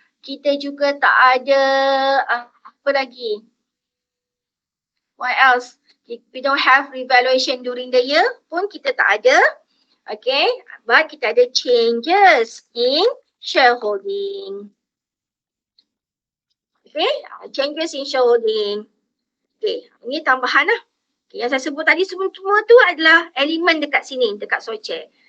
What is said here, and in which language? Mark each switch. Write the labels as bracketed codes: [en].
[ms] Kita juga tak ada apa lagi? [en] What else? We don't have revaluation during the year [ms] pun kita tak ada. [en] Okay, but [ms] kita ada [en] changes in shareholding. Okay, changes in shareholding. [ms] Okay, ini tambahan lah. Okay, yang saya sebut tadi semua tu adalah elemen dekat sini, dekat socer.